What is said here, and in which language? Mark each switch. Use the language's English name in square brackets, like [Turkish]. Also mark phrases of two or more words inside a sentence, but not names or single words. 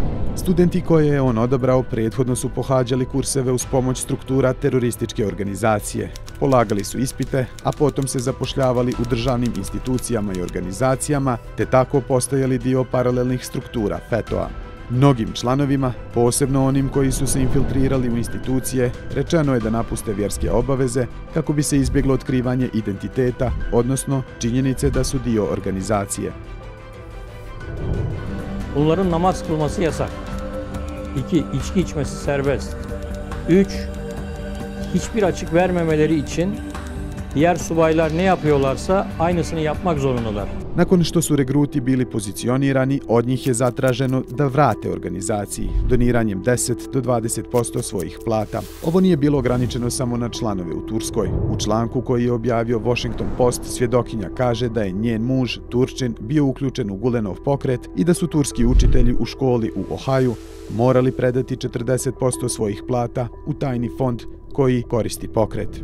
[Bosnian] Studenti koje je on odabrao prethodno su pohađali kurseve uz pomoć struktura terorističke organizacije, polagali su ispite, a potom se zapošljavali u državnim institucijama i organizacijama, te tako postajali dio paralelnih struktura FETO-a. Mnogim članovima, posebno onim koji su se infiltrirali u institucije, rečeno je da napuste vjerske obaveze kako bi se izbjeglo otkrivanje identiteta, odnosno činjenice da su dio organizacije. [Turkish] Bunların namaz kılması yasak. 2. İçki içmesi serbest. 3. Hiçbir açık vermemeleri için diğer subaylar ne yapıyorlarsa aynısını yapmak zorundalar. [Bosnian] Nakon što su regruti bili pozicionirani, od njih je zatraženo da vrate organizaciji, doniranjem 10 do 20% svojih plata. Ovo nije bilo ograničeno samo na članove u Turskoj. U članku koji je objavio Washington Post, svjedokinja kaže da je njen muž, Turčin, bio uključen u Gulenov pokret i da su turski učitelji u školi u Ohaju morali predati 40% svojih plata u tajni fond koji koristi pokret.